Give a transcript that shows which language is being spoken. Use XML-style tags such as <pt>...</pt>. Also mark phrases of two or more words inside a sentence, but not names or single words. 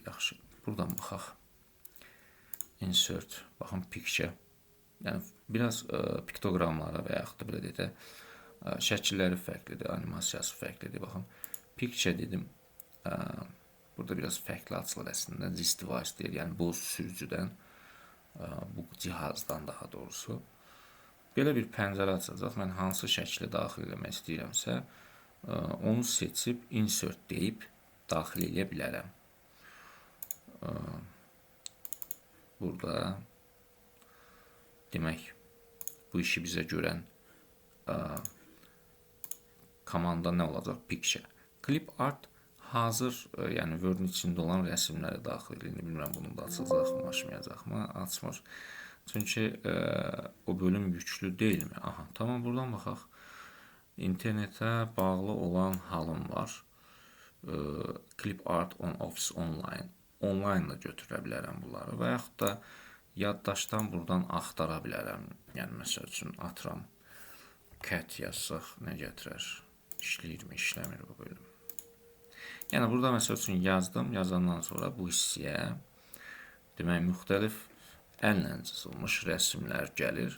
<az>Yaxşı. Buradan baxaq. Insert, baxın, picture. Yəni, biraz piktoqramlara və yaxud da belə deyək də, Şəkilləri fərqlidir, animasiyası fərqlidir. Baxın, picture dedim. Burada biraz fərqli açılır əslində.</az> <en>This device</en> <az>deyir, yəni bu sürücüdən, bu cihazdan daha doğrusu. Belə bir pəncərə açacaq. Mən hansı şəkli daxil etmək istəyirəmsə, onu seçib insert deyib daxil edə bilərəm. Burada demək, bu işi bizə görən komanda nə olacaq? Picture.</az> <en>Clip art</en> <az>hazır, yəni Word-ün içində olan rəsmləri daxil edir. Bilmirəm, bunu da açacaqmı, açmayacaqmı? Açmır. Çünki o bölüm yüklü deyilmi? Aha, tamam, buradan baxaq. İnternetə bağlı olan halım var.</az> <en>Clip art on Office Online.</en> <az>Online da götürə bilərəm bunları və yaxud da yaddaşdan buradan axtara bilərəm. Yəni, məsəl üçün, atıram, cat yazsaq nə gətirər? İşləyirmi, işləmir bu bölüm. Yəni, burada məsəl üçün yazdım. Yazandan sonra bu hissəyə demək, müxtəlif əllə çizilmiş rəsmlər gəlir.</az>